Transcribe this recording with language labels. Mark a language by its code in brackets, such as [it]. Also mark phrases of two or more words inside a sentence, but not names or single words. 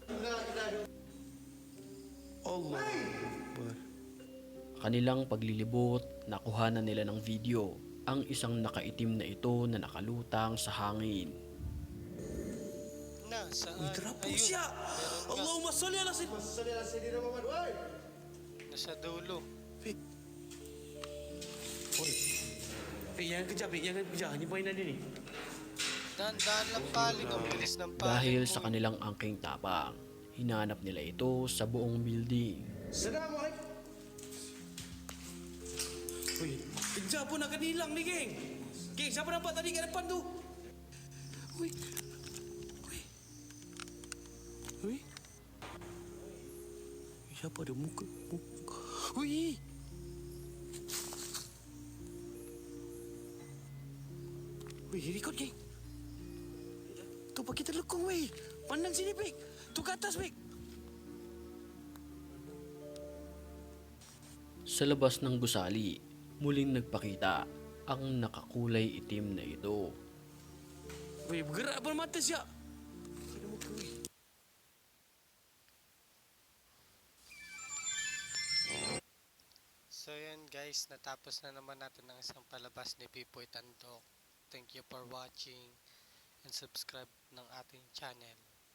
[tl] Allah. Kanilang paglilibot, nakuhanan nila ng video ang isang nakaitim na ito na nakalutang sa hangin. nasaan? Trapo Ayun, siya. meron ka. [ar] اللهم صل على سيدنا محمد. [tl] Nasa dulo. [ms] Jangan kejap, jangan kejap. Ni poin ada ni. [tl] Dahan-dahan lang paling, ang bilis ng paling. Dahil mo. sa kanilang angking tapang, hinanap nila ito sa buong building. [ar] Assalamualaikum. [ms] Wih, kejap pun akan hilang ni, geng. Geng, siapa nampak tadi kat depan tu? Wih. Wih. Wih. Siapa ada muka? Wih. Wih, record, geng. Tu pakai terlekung, weh. Pandang sini, Pik. Tu ke atas, Pik. [tl] Sa labas ng gusali, muling nagpakita ang nakakulay itim na ito. [ms] Weh, bergerak pun mata siap. Kena muka, weh. [tl] So yan guys, natapos na naman natin ang isang palabas ni Pipoy Tandok. [en] Thank you for watching and subscribe [tl] ng ating channel.